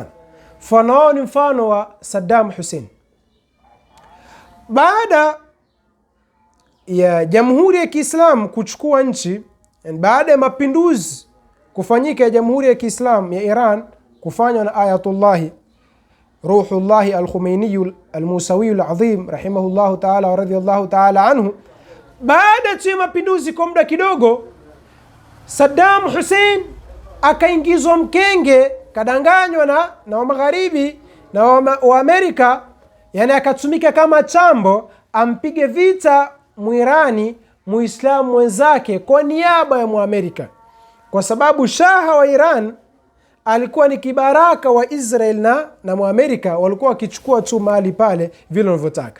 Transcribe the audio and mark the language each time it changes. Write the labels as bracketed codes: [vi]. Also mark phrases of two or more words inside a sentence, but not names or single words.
[sw] Mfano wao ni mfano wa Saddam Hussein. Baada ya Jamhuri ya Kiislamu kuchukua nchi, baada ya mapinduzi kufanyika ya Jamhuri ya Kiislamu ya Iran kufanywa na Ayatullahi Ruhullahi al-Khomeini al-Musawi al-Azim [ar] رحمه الله تعالى ورضي الله تعالى عنه, [sw] baada ya mapinduzi kwa muda kidogo, Saddam Hussein akaingizwa mkenge, kadanganywa na wa magharibi na wa Amerika, yani akatumika kama chambo ampige vita Mwirani Muislamu wenzake kwa niaba ya Muamerika, kwa sababu shaha wa Iran alikuwa ni kibaraka wa Israel na Muamerika walikuwa wakichukua tu mali pale vile wanavyotaka.